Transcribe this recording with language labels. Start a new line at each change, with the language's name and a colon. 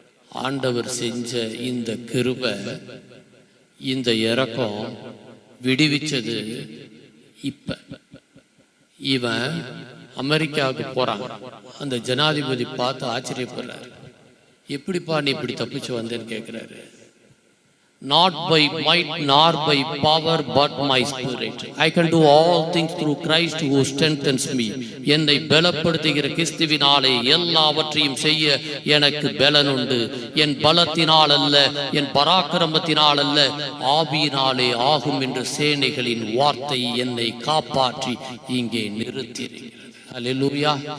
Tamil: ஆண்டவர் செஞ்ச இந்த கிருபை, இந்த இரக்கம் விடுவிச்சது இப்ப. இவன் அமெரிக்காவுக்கு போறான். அந்த ஜனாதிபதி பார்த்து ஆச்சரியப்படுறாரு. எப்படிப்பா நீ இப்படி தப்பிச்சு வந்தேன்னு கேட்கிறாரு.
English: Not by might nor by power but my spirit. I can do all things through Christ who strengthens me.
Tamil: என்னை பலப்படுத்துகிற கிறிஸ்துவினாலே எல்லாவற்றையும் செய்ய எனக்கு பலன் உண்டு. என் பலத்தினால் அல்ல, என் பராக்கிரமத்தினால் அல்ல, ஆவியினாலே ஆகும் என்ற சேனைகளின் வார்த்தை என்னை காப்பாற்றி இங்கே நிறுத்தியிருக்கிறது. ஹல்லேலூயா.